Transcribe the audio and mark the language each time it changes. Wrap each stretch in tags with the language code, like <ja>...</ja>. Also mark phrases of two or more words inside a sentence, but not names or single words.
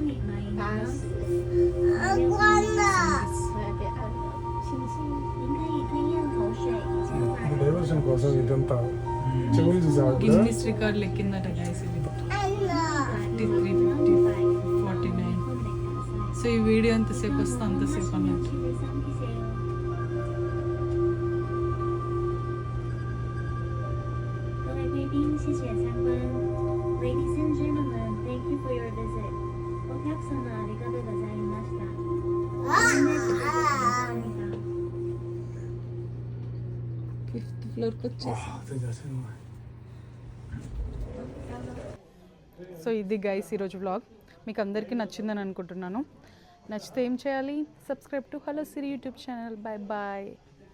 <te>ఈ డైవర్షన్ కోసం ఇదంతా చెవులు చూసావు కదా. గిన్నిస్ రికార్డులు ఎక్కిందట గైస్ ఇది. 53, 50, 49. సో ఈ వీడియో ఎంతసేపు వస్తే అంతసేపు అన్నట్టు.</te> <en>Ladies and gentlemen, thank you for your visit.</en> <ja>お客様ありがとうございました。</ja> <en>fifth floorki</en> <te>వచ్చేసి. సో ఇది గైస్ ఈరోజు వ్లాగ్. మీకు అందరికీ నచ్చిందని అనుకుంటున్నాను. నచ్చితే ఏం చేయాలి?</te> <en>subscribe to Hello Siri YouTube channel. bye bye.</en>